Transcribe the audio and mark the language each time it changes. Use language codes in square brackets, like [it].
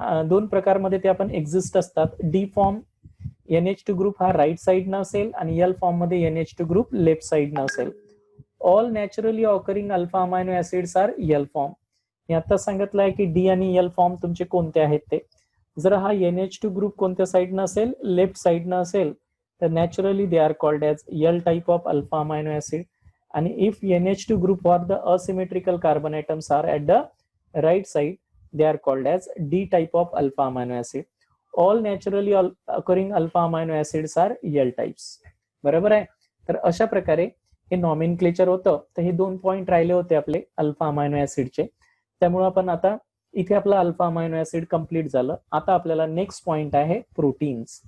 [mr] दोन प्रकारमध्ये ते आपण एक्झिस्ट असतात. डी फॉर्म NH2 ग्रुप हा राईट साइड न असेल आणि एल फॉर्म मध्ये NH2 ग्रुप लेफ्ट साइड न असेल. [en] All naturally occurring alpha amino acids are L form. [mr] मी आता सांगितलं आहे की डी आणि एल फॉर्म तुमचे कोणते आहेत ते. जर हा NH2 ग्रुप कोणत्या साइड न असेल, लेफ्ट साइड न असेल, तर [en] Naturally they are called as L type of alpha amino acid. आणि if NH2 group or the asymmetrical carbon atoms are at the right side, they are called as D type of alpha amino acid. All naturally occurring alpha amino acids are L types. [mr] बरोबर आहे. तर अशा प्रकारे हे nomenclature होतं. तर हे 2 point राहिले होते आपले अल्फा अमायनो ऍसिडचे. त्यामुळे आपण आता इथे आपला अल्फा अमायनो ऍसिड कंप्लीट झालं. आता आपल्याला नेक्स्ट पॉइंट आहे प्रोटीन्स.